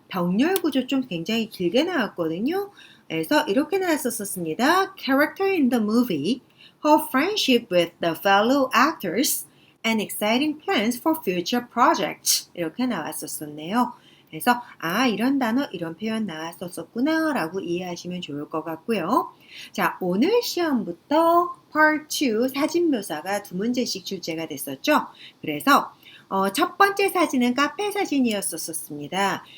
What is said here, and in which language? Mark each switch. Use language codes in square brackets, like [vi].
[ko] 병렬 구조 좀 굉장히 길게 나왔거든요. 그래서 이렇게 나왔었습니다. [en] Character in the movie, her friendship with the fellow actors, and exciting plans for future projects. [ko] 이렇게 나왔었네요. 그래서 이런 단어, 이런 표현 나왔었구나 라고 이해하시면 좋을 것 같고요. 자, 오늘 시험부터 Part 2 사진 묘사가 두 문제씩 출제가 됐었죠. 그래서 첫 번째 사진은 카페 사진이었었습니다.